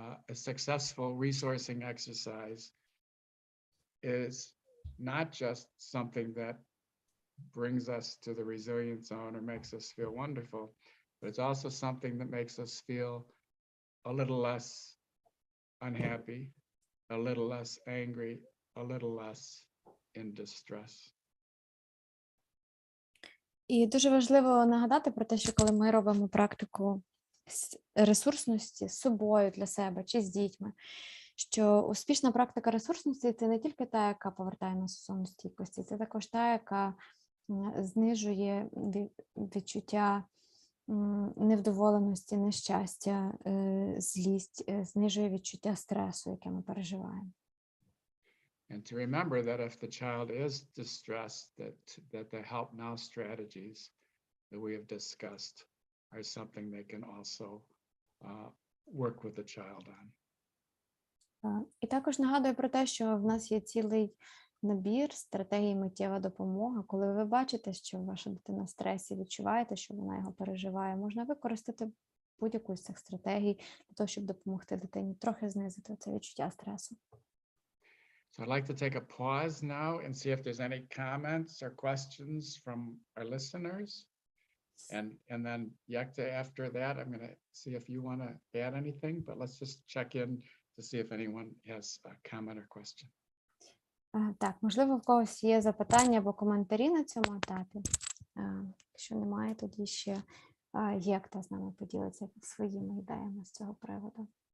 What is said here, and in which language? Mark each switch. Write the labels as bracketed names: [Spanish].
[English] a successful resourcing exercise is not just something that brings us to the resilience zone or makes us feel wonderful, but it's also something that makes us feel a little less unhappy, a little less angry, a little less in distress. [Ukrainian] І дуже важливо нагадати про те, що коли ми робимо практику ресурсності з собою для себе чи з дітьми, що успішна практика ресурсності – це не тільки та, яка повертає нас у зону стійкості, це також та, яка знижує відчуття невдоволеності, нещастя, злість, знижує відчуття стресу, яке ми переживаємо. [English] And to remember that if the child is distressed, that the help now strategies that we have discussed are something they can also work with the child on. [Ukrainian] І також нагадую про те, що в нас є цілий набір стратегій миттєва допомога. Коли ви бачите, що ваша дитина в стресі, відчуваєте, що вона його переживає, можна використати будь-яку з цих стратегій для того, щоб допомогти дитині трохи знизити це відчуття стресу. [English] So I'd like to take a pause now and see if there's any comments or questions from our listeners. And then Yakta, after that, I'm going to see if you want to add anything, but let's just check in to see if anyone has a comment or question. [Ukrainian] Так, можливо, в когось є запитання або коментарі на цьому етапі. Якщо немає, тоді ще Якта з нами поділиться своїми ідеями з цього приводу.